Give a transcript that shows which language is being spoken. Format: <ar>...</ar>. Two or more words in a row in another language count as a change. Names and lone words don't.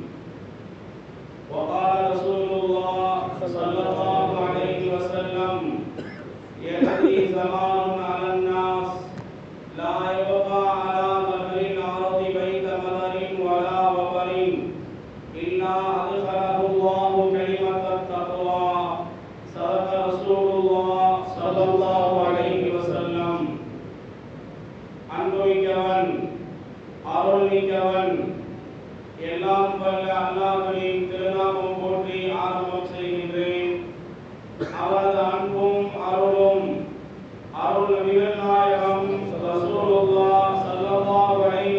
<ar>وقال رسول الله صلى الله عليه وسلم: يأتي زمان على الناس لا يبقى على ظهر الأرض بيت مدر ولا وبر إلا أدخله الله كلمة التقوى. صدق رسول الله صلى الله عليه وسلم.</ar> <ta>அன்புமிக்கவன் அருள்மிக்கவன் எல்லாம் வல்ல அல்லாஹ்வின் திருநாமம் போற்றி ஆரம்பம் செய்கின்றேன். அவரது அன்பும் அருளும் அருள் நபிகள் நாயகம்</ta> <ar>رسول الله صلى الله عليه</ar>